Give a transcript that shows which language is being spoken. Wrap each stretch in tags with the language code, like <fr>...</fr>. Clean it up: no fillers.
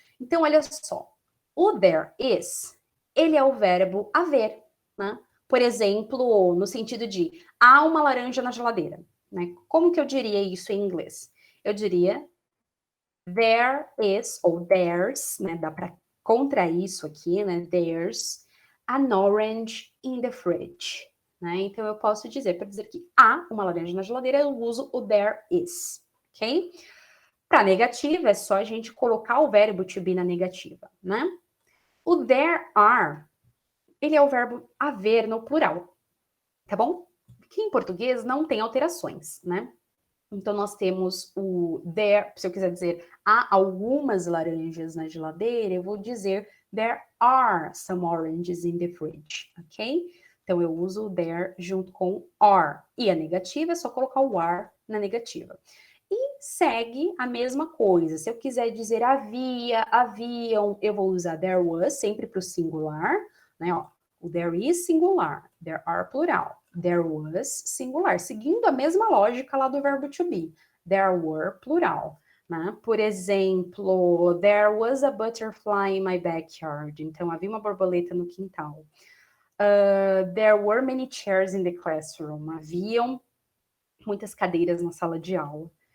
<pt>Então, olha só, o there is, ele é o verbo haver, né? Por exemplo, no sentido de, há uma laranja na geladeira, né? Como que eu diria isso em inglês? Eu diria, there is, ou there's, né? Dá para contrair isso aqui, né?</pt> <en>There's an orange in the fridge.</en> <pt>Né? Então, eu posso dizer, para dizer que há uma laranja na geladeira, eu uso o there is, ok? Para negativa, é só a gente colocar o verbo to be na negativa, né? O there are, ele é o verbo haver no plural, tá bom? Que em português não tem alterações, né? Então, nós temos o there, se eu quiser dizer há algumas laranjas na geladeira, eu vou dizer</pt> <en>there are some oranges in the fridge,</en> <pt>ok? Então, eu uso o there junto com are. E a negativa é só colocar o are na negativa. E segue a mesma coisa. Se eu quiser dizer havia, haviam, eu vou usar there was sempre para o singular, né? Ó, o there is singular, there are plural, there was singular, seguindo a mesma lógica lá do verbo to be.</pt> <en>There were plural,</en> <pt>né? Por exemplo,</pt> <en>there was a butterfly in my backyard.</en> <pt>Então havia uma borboleta no quintal.</pt> <en>There were many chairs in the classroom.</en> <pt>Haviam muitas cadeiras na sala de aula.</pt>